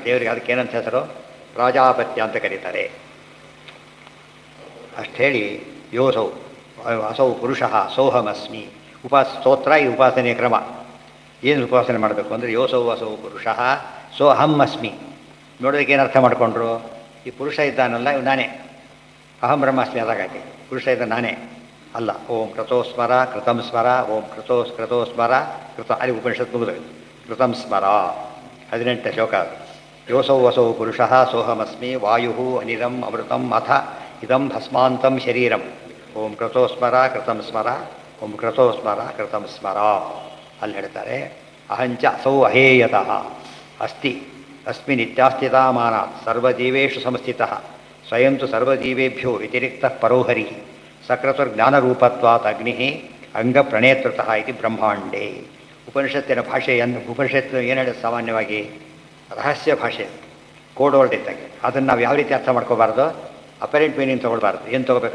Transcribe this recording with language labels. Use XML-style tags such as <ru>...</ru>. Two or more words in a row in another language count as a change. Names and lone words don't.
<kn>ದೇವರಿಗೆ ಅದಕ್ಕೆ ಏನಂತ ಹೆಸರು? ಪ್ರಾಜಾಪತ್ಯ ಅಂತ ಕರೀತಾರೆ. ಅಷ್ಟು ಹೇಳಿ</kn> <sa>ಯೋಸೌ ಅಸೌ ಪುರುಷಃ ಸೋಹಮಸ್ಮಿ.</sa> <kn>ಸ್ತೋತ್ರ ಈ ಉಪಾಸನೆಯ ಕ್ರಮ. ಏನು ಉಪಾಸನೆ ಮಾಡಬೇಕು ಅಂದರೆ</kn> <sa>ಯೋಸೌ ಅಸೌ ಪುರುಷಃ ಸೋಹಂ ಅಸ್ಮಿ.</sa> <kn>ನೋಡೋದಕ್ಕೆ ಏನು ಅರ್ಥ ಮಾಡಿಕೊಂಡ್ರು? ಈ ಪುರುಷ ಇದ್ದಾನಲ್ಲ ಇವು ನಾನೇ,</kn> <sa>ಅಹಂ ಬ್ರಹ್ಮಾಸ್ಮಿ</sa> <kn>ಅದಾಗಿ ಪುರುಷ ಇದ್ದ ನಾನೇ ಅಲ್ಲ.</kn> <sa>ಓಂ ಕೃತೋ ಸ್ಮರ ಕೃತಂ ಸ್ಮರ, ಓಂ ಕೃತೋ ಸ್ಮರ ಕೃತ.</sa> <kn>ಅಲ್ಲಿ ಉಪನಿಷತ್ ಮುಗಿದು</kn> <sa>ಕೃತಂ ಸ್ಮರ</sa> <kn>18ನೇ ಶ್ಲೋಕ.</kn> <sa>ಯೋಸೌ ವಸೌ ಪುರುಷಃ ಸೋಹಮಸ್ಮಿ ವಾಯು ಅನಿಲಂ ಅಮೃತಂ ಅಥ ಇದಂ ಭಸ್ಮಾಂತಂ ಶರೀರಂ. ಓಂ ಕೃತೋ ಸ್ಮರ ಕೃತಂ ಸ್ಮರ, ಓಂ ಕೃತೋ ಸ್ಮರ ಕೃತಂ ಸ್ಮರ.</sa> <kn>ಅಲ್ಲಿ ಹೇಳ್ತಾರೆ</kn> <sa>ಅಹಂಚ ಅಸೌ ಅಹೇಯತಃ ಅಸ್ತಿ ಅಸ್ಮಿನ್ ನಿತ್ಯಾಸ್ಥಿತಾಮಾನಾತ್ ಸರ್ವಜೀವೇಷು ಸಂಸ್ಥಿತಃ ಸ್ವಯಂ ತು ಸರ್ವಜೀವೇಭ್ಯೋ ವ್ಯತಿರಿಕ್ತಃ ಪರೋಹರಿ ಸಕೃತುರ್ಜ್ಞಾನರೂಪತ್ವಾತ್ ಅಗ್ನಿ ಅಂಗಪ್ರಣೇತೃತಃ ಇತಿ ಬ್ರಹ್ಮಾಂಡೇ.</sa> <kn>ಉಪನಿಷತ್ತಿನ ಭಾಷೆಯನ್ನು ಉಪನಿಷತ್ತು ಏನು ಹೇಳೋದು? ಸಾಮಾನ್ಯವಾಗಿ ರಹಸ್ಯ ಭಾಷೆ,</kn> <en>code word</en> <kn>ಇದ್ದಾಗ. ಅದನ್ನು ನಾವು ಯಾವ ರೀತಿ ಅರ್ಥ ಮಾಡ್ಕೋಬಾರ್ದು?</kn> <en>apparent meaning</en> <kn>ತೊಗೊಳ್ಬಾರ್ದು. ಏನು ತೊಗೋಬೇಕು?</kn>